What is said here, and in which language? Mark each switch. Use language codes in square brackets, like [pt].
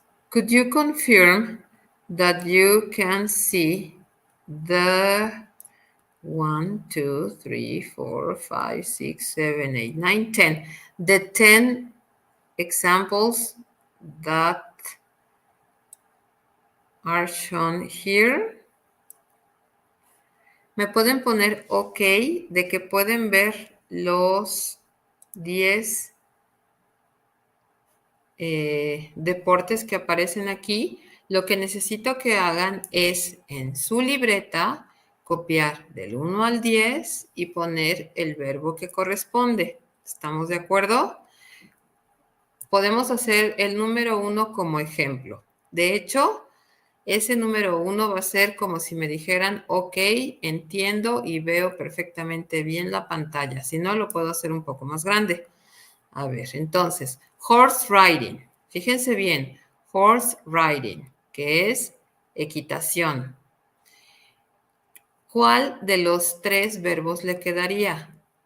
[en] Could you confirm that you can see the 1, 2, 3, 4, 5, 6, 7, 8, 9, 10. The 10 examples that are shown here. [es] ¿Me pueden poner OK de que pueden ver los 10 deportes que aparecen aquí? Lo que necesito que hagan es en su libreta copiar del 1 al 10 y poner el verbo que corresponde. ¿Estamos de acuerdo? Podemos hacer el número 1 como ejemplo. De hecho, ese número 1 va a ser como si me dijeran, ok, entiendo y veo perfectamente bien la pantalla. Si no, lo puedo hacer un poco más grande. A ver, entonces, horse riding. Fíjense bien, horse riding, que es equitación. ¿Cuál de los tres verbos le quedaría?